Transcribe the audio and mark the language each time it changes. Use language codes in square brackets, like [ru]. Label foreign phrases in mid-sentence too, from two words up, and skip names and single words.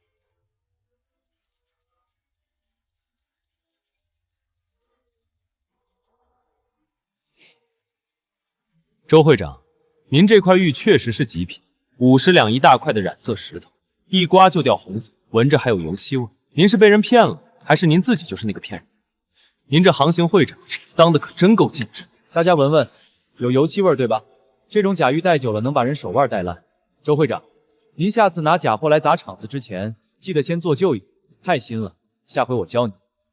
[zh] 周會長，您這塊玉確實是極品，50兩一大塊的染色石頭，一刮就掉紅粉，聞着還有油漆味。您是被人騙了，還是您自己就是那個騙人？您這行刑會長當的可真夠盡職。大家聞聞，有油漆味對吧？這種假玉戴久了能把人手腕戴爛。周會長，您下次拿假貨來砸場子之前，記得先做舊一點，太新了，下回我教你。